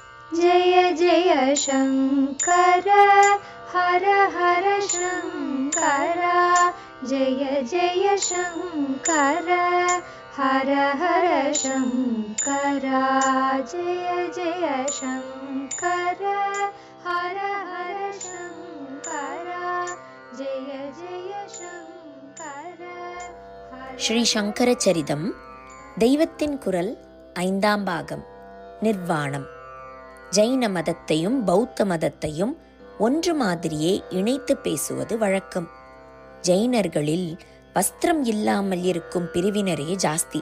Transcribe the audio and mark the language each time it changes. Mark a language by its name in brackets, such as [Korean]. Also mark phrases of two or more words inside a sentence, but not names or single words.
[Sanskrit] जय जय शङ्कर हर हर शङ्कर जय जय शङ्कर हर हर शङ्कर जय जय शङ्कर हर हर शङ्कर जय जय शङ्कर. [Tamil] ஸ்ரீ சங்கர சரிதம் தெய்வத்தின் குரல் 5ஆம் பாகம். நிர்வாணம். ஜைன மதத்தையும் பௌத்த மதத்தையும் ஒன்று மாதிரியே இணைத்து பேசுவது வழக்கம். ஜைனர்களில் வஸ்திரம் இல்லாமல் இருக்கும் பிரிவினரே ஜாஸ்தி.